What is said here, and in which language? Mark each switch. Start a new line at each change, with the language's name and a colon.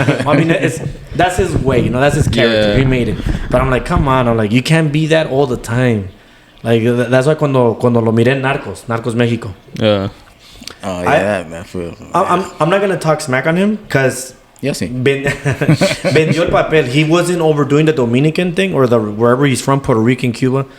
English: I mean, that's his way, that's his character. Yeah. He made it. But I'm like, come on. I'm like, you can't be that all the time. Like, that's why
Spanish: cuando lo miré en
English: Narcos México. Yeah. Oh yeah, that feels. I'm not gonna talk smack on him because
Spanish: Yo sí. Vendió el papel.
English: He wasn't overdoing the Dominican thing or the wherever he's from, Puerto Rican, Cuba.